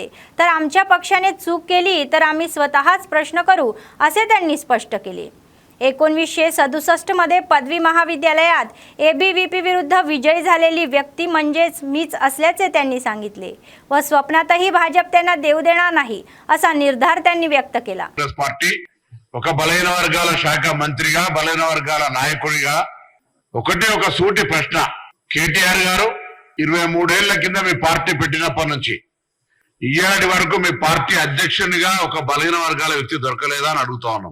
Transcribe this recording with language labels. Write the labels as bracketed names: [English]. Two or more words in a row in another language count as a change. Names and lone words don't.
[Marathi] तर आमच्या पक्षाने चूक केली तर आम्ही स्वतःच प्रश्न करू असे त्यांनी स्पष्ट केले. 1967 मध्ये पदवी महाविद्यालयात ABVP विरुद्ध विजयी झालेली व्यक्ती म्हणजेच मीच असल्याचे त्यांनी सांगितले व स्वप्नातही भाजप त्यांना देऊ देणार नाही असा निर्धार त्यांनी व्यक्त केला. [Telugu] పార్టీ ఒక బలహీన వర్గాల శాఖ మంత్రిగా బలహీన వర్గాల నాయకుడిగా ఒకటే ఒక సూటి ప్రశ్న. కేటీఆర్ గారు 23 ఏళ్ల కింద మీ పార్టీ పెట్టినప్పటి నుంచి ఇయ్యాటి వరకు మీ పార్టీ అధ్యక్షునిగా ఒక బలహీన వర్గాల వ్యక్తి దొరకలేదా అని అడుగుతా ఉన్నాం.